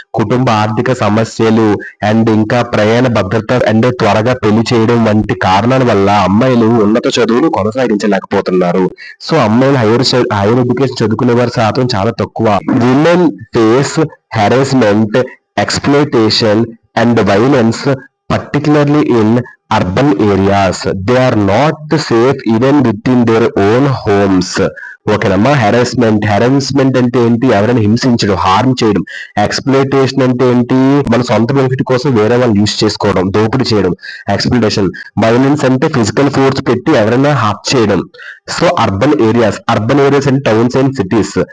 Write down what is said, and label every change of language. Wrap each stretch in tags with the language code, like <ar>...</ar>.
<te>కుటుంబ ఆర్థిక సమస్యలు అండ్ ఇంకా ప్రయాణ భద్రత అండ్ త్వరగా పెళ్లి చేయడం వంటి కారణాల వల్ల అమ్మాయిలు ఉన్నత చదువులు కొనసాగించలేకపోతున్నారు. సో అమ్మాయిలు హైయర్ ఎడ్యుకేషన్ చదువుకునే వారి శాతం చాలా తక్కువ.</te> <en>Women face harassment, exploitation and violence particularly in urban areas. They are not safe even within their own homes.</en> <te>ఓకేనమ్మా. హెరాస్మెంట్ అంటే ఏంటి, ఎవరైనా హింసించడం, హార్మ్ చేయడం. ఎక్స్‌ప్లోయిటేషన్ అంటే ఏంటి, మన సొంత బెనిఫిట్ కోసం వేరే వాళ్ళు యూజ్ చేసుకోవడం, దోపిడీ చేయడం, ఎక్స్‌ప్లోయిటేషన్. వైలెన్స్ అంటే ఫిజికల్ ఫోర్స్ పెట్టి ఎవరైనా హర్ట్ చేయడం. సో అర్బన్ ఏరియాస్ అంటే</te> <en>Towns and cities.</en>